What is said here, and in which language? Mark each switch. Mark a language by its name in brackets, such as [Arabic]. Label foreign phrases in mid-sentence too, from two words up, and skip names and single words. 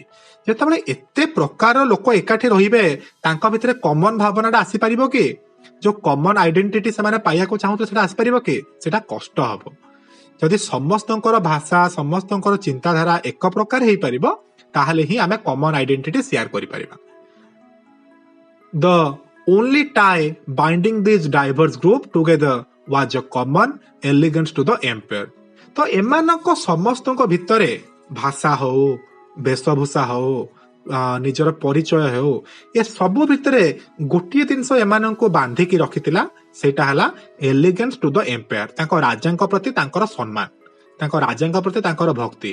[Odia] ଯେତେବେଳେ ଏତେ ପ୍ରକାର ଲୋକ ଏକାଠି ରହିବେ ତାଙ୍କ ଭିତରେ କମନ ଭାବନାଟା ଆସିପାରିବ କି? ଯୋଉ [English] common identity [Odia] ସେମାନେ ପାଇବାକୁ ଚାହୁଁଥିଲେ ସେଟା ଆସିପାରିବ କି? ସେଟା କଷ୍ଟ ହବ। ଯଦି ସମସ୍ତଙ୍କର ଭାଷା, ସମସ୍ତଙ୍କର ଚିନ୍ତାଧାରା ଏକ ପ୍ରକାର ହେଇପାରିବ ତାହେଲେ ହିଁ ଆମେ [English] common identity [Odia] ସେୟାର କରିପାରିବା। [English] The only tie binding these diverse group together was a common allegiance to the empire. [Odia] ତ ଏମାନଙ୍କ ସମସ୍ତଙ୍କ ଭିତରେ ଭାଷା ହଉ, ବେଶଭୂଷା ହଉ, ନିଜର ପରିଚୟ ହେଉ, ଏ ସବୁ ଭିତରେ ଗୋଟିଏ ଜିନିଷ ଏମାନଙ୍କୁ ବାନ୍ଧିକି ରଖିଥିଲା, ସେଇଟା ହେଲା [English] allegiance to the empire. [Odia] ତାଙ୍କ ରାଜାଙ୍କ ପ୍ରତି ତାଙ୍କର ସମ୍ମାନ, ତାଙ୍କ ରାଜାଙ୍କ ପ୍ରତି ତାଙ୍କର ଭକ୍ତି।